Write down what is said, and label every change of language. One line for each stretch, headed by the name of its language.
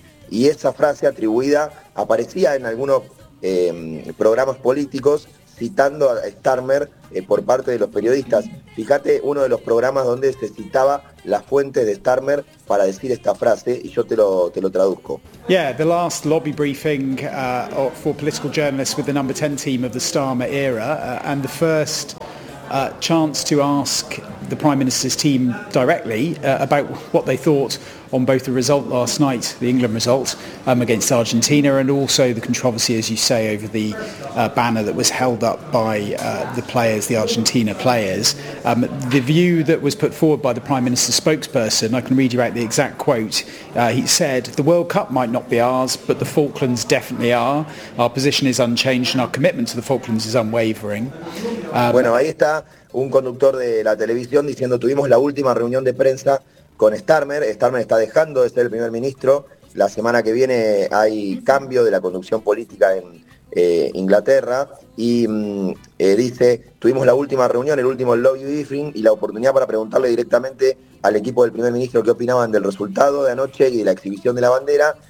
Spanish: Y esa frase atribuida aparecía en algunos programas políticos citando a Starmer por parte de los periodistas. Fíjate uno de los programas donde se citaba las fuentes de Starmer para decir esta frase, y yo te lo traduzco.
English: Yeah, the last lobby briefing for political journalists with the number 10 team of the Starmer era, and the first chance to ask the Prime Minister's team directly about what they thought on both the result last night, the England result against Argentina, and also the controversy, as you say, over the banner that was held up by the players, the Argentina players. The view that was put forward by the Prime Minister's spokesperson, I can read you out the exact quote, he said, "The World Cup might not be ours, but the Falklands definitely are. Our position is unchanged and our commitment to the Falklands is unwavering."
Spanish: Bueno, ahí está un conductor de la televisión diciendo: tuvimos la última reunión de prensa con Starmer. Starmer está dejando de ser el primer ministro. La semana que viene hay cambio de la conducción política en Inglaterra. Y dice: tuvimos la última reunión, el último lobby briefing, y la oportunidad para preguntarle directamente al equipo del primer ministro qué opinaban del resultado de anoche y de la exhibición de la bandera.